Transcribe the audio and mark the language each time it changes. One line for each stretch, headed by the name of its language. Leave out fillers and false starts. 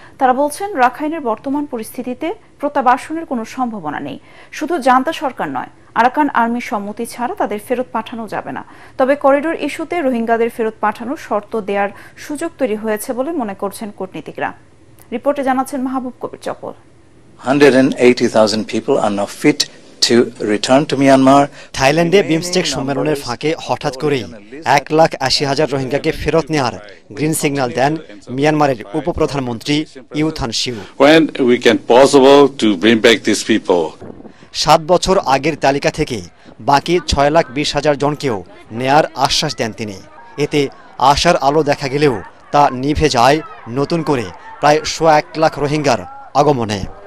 Bangla: তারা বলছেন রাখাইনের বর্তমান পরিস্থিতিতে প্রত্যাবাসনের কোনো সম্ভাবনা নেই। শুধু জান্তা সরকার নয়, আরাকান আর্মির সম্মতি ছাড়া তাদের ফেরত পাঠানো যাবে না। তবে করিডোর ইস্যুতে রোহিঙ্গাদের ফেরত পাঠানোর শর্ত দেওয়ার সুযোগ তৈরি হয়েছে বলে মনে করছেন কূটনীতিকরা। রিপোর্টে জানাচ্ছেন মাহবুব কবির চপল।
English: 180,000 people are now fit to return to Myanmar.
Bangla: থাইল্যান্ডে বিমস্টেক সম্মেলনের ফাঁকে হঠাৎ করেই 1,80,000 রোহিঙ্গাকে ফেরত নেওয়ার গ্রিন সিগন্যাল দেন মিয়ানমারের উপপ্রধানমন্ত্রী you than see you.
English: When we can possible to bring back these people.
Bangla: 7 বছর আগের তালিকা থেকে বাকি 6,20,000 জনকেও নেয়ার আশ্বাস দেন তিনি। এতে আশার আলো দেখা গেলেও তা নিভে যায় নতুন করে প্রায় 1 লাখ রোহিঙ্গার আগমনে।